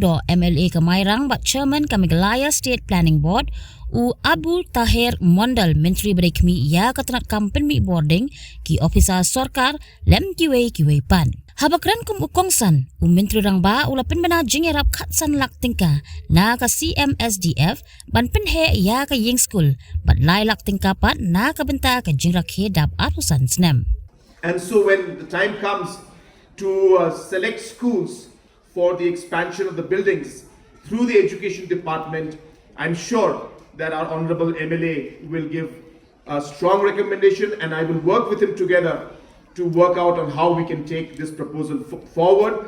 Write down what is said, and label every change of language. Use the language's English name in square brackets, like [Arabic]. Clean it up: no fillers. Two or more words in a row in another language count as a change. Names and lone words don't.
[Khasi] do MLA ka Mairang ba chairman ka Meghalaya State Planning Board u Abu Tahir Mondal menteri berekmi ya ka tenat kampen boarding ki ofisa sorkar lem kiwe pan Habakran kum ukongsan, menteri rangba ula Pynbna Jingïarap khatsan lak tingka na ka CMSDF ban penhe ya ka Skul bat lai lak tingka pat na ka benta ka Jingïarap dap arpusan snem. [English] And so when the time comes to select schools for the expansion of the buildings through the education department, I'm sure that our honorable MLA will give a strong recommendation, and I will work with him together to work out on how we can take this proposal forward.